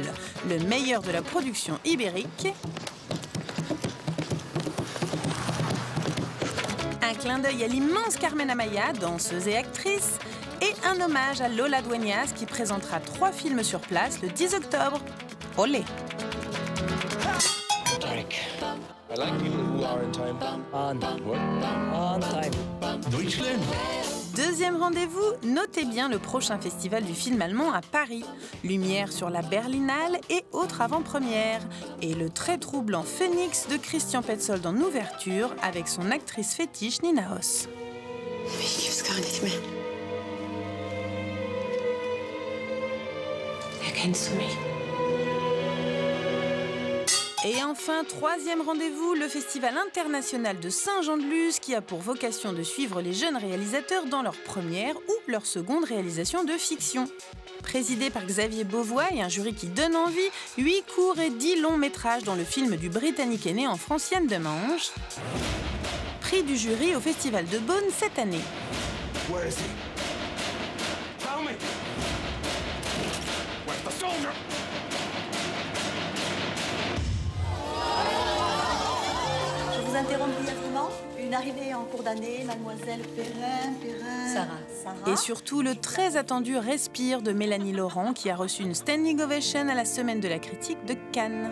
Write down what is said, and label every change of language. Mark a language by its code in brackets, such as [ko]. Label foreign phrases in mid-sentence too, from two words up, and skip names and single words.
[fr] Le meilleur de la production ibérique. Un clin d'œil à l'immense Carmen Amaya, danseuse et actrice. Et un hommage à Lola Dueñas qui présentera 3 films sur place le 10 octobre. Olé! [en] I like people who are in time. On time. [fr] Deutschland. Deuxième rendez-vous, notez bien le prochain festival du film allemand à Paris. Lumière sur la Berlinale et autres avant-premières. Et le très troublant Phoenix de Christian Petzold en ouverture avec son actrice fétiche Nina Hoss. [de] Ich gib's gar nicht mehr. Erkennst du mich? [fr] Et enfin, troisième rendez-vous, le Festival international de Saint-Jean-de-Luz qui a pour vocation de suivre les jeunes réalisateurs dans leur première ou leur seconde réalisation de fiction. Présidé par Xavier Beauvois et un jury qui donne envie, 8 courts et 10 longs métrages dont le film du Britannique est né en Franciane de Manche. Prix du jury au Festival de Beaune cette année. [en] Where is he? Tell me! Where's the soldier? [fr] Je vous interromps brièvement. Une arrivée en cours d'année, mademoiselle Perrin. Sarah. Et surtout le très attendu Respire de Mélanie Laurent qui a reçu une standing ovation à la Semaine de la critique de Cannes.